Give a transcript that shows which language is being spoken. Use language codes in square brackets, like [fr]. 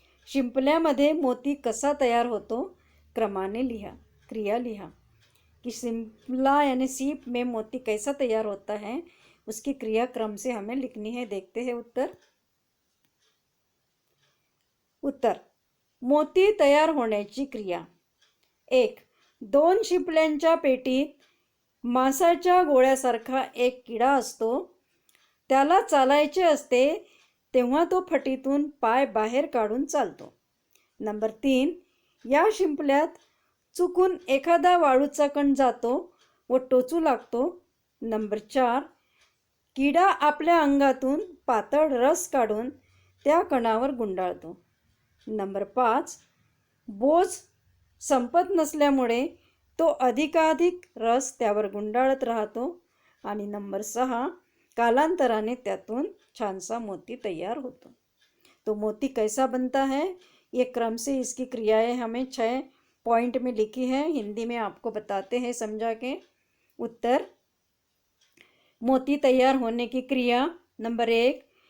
[mr] शिंपल्यामध्ये मोती कसा तयार होतो? क्रमाने लिहा. क्रिया लिहा. [hi] कि शिंपला यानी सीप में मोती कैसा तैयार होता है, उसकी क्रिया क्रम से हमें लिखनी है. देखते हैं उत्तर. उत्तर. [mr] मोती तयार होण्याची क्रिया. 1. 2 शिंपल्यांच्या पेटीत मांसाच्या गोळ्यासारखा एक किडा असतो. त्याला चालायचे असते तेव्हा तो फटीतून पाय बाहेर काढून चालतो. नंबर 3. या शिंपल्यात चुकून एखादा वाळूचा कण जातो व टोचू लागतो. नंबर 4. किडा आपल्या अंगातून पातळ रस काढून त्या कणावर गुंडाळतो. नंबर 5. बोज संपत नसल्यामुळे तो अधिकाधिक रस त्यावर गुंडाळत राहतो. आणि नंबर 6. कालांतराने त्यातून छानसा मोती तैयार होतो. [hi] तो मोती कैसा बनता है, ये क्रम से इसकी क्रियाएं हमें 6 पॉइंट में लिखी है. हिंदी में आपको बताते हैं समझा के. उत्तर. मोती तैयार होने की क्रिया. नंबर 1.